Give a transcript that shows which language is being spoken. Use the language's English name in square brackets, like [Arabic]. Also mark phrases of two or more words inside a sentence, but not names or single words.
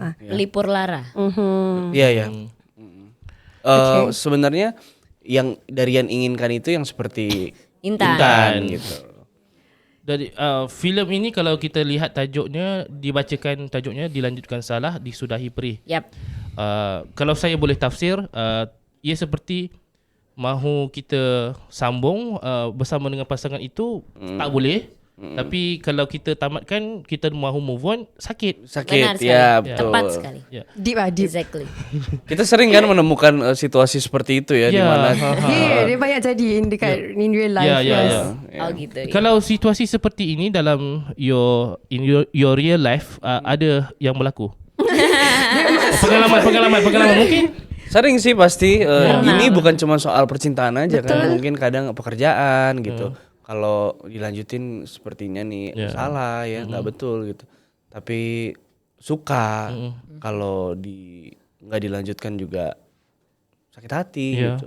[Malay] Pelipur lara. [Indonesian] Iya ya. Sebenarnya yang Darian inginkan itu yang seperti Intan. gitu. [Malay] Dari filem ini kalau kita lihat tajuknya, dibacakan tajuknya Dilanjutkan Salah Disudahi Perih. Yap. Kalau saya boleh tafsir, ia seperti mahu kita sambung bersama dengan pasangan itu tak boleh. Tapi kalau kita tamatkan, kita mahu [English] move on, [Malay] sakit. [Indonesian] Benar sekali. [Malay] Ya betul. [Indonesian] Tepat sekali. Ya. [English] Deep lah, deep. Exactly. [Indonesian] Kita sering kan menemukan situasi seperti itu ya, di Ya. mana [Malay] Dia banyak jadi dekat [English] in real life. [Indonesian] Ya, ya, [English] yes. [Indonesian] ya. Oh gitu. Ya. Kalau situasi seperti ini dalam [English] your real life, [Malay] ada yang berlaku. pengalaman mungkin. [Indonesian] sering sih pasti. Pernah. Ini bukan cuma soal percintaan aja kan, mungkin kadang pekerjaan gitu. Kalau dilanjutin sepertinya nih salah ya, nggak betul gitu. Tapi suka kalau nggak dilanjutkan juga sakit hati gitu.